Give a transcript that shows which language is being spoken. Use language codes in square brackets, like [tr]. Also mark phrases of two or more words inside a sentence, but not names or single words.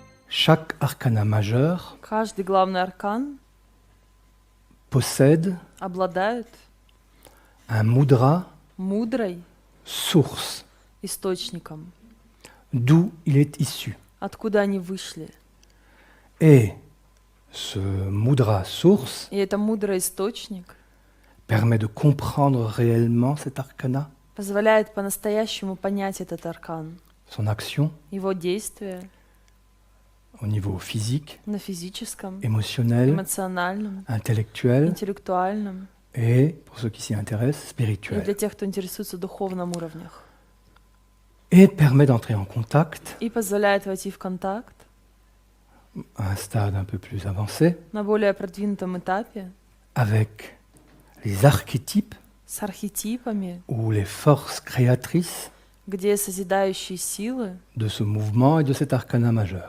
[fr] chaque arcana majeur [ru] Каждый главный аркан [fr] possède [ru] обладает [fr] un mudra [ru] мудрой [fr] source, [ru] источником, [fr] d'où il est issu. [ru] откуда они вышли. [fr] Et ce mudra source [ru] И это мудрый источник [fr] permet de comprendre réellement cet arcana, [ru] позволяет по-настоящему понять этот аркан, [fr] son action [ru] его действия [fr] au niveau physique, [ru] на физическом, [fr] émotionnel, [ru] эмоциональном, [fr] intellectuel [ru] интеллектуальном [fr] et, pour ceux qui s'y intéressent, [ru] и для [fr] spirituel. [ru] тех, кто интересуется духовным уровнях. [fr] Et permet d'entrer en contact [ru] И позволяет войти в контакт [fr] à un stade un peu plus avancé [ru] на более продвинутом этапе [fr] avec les archétypes [ru] с архетипами, [fr] ou les forces créatrices [ru] где созидающие силы [fr] de ce mouvement et de cet arcana majeur.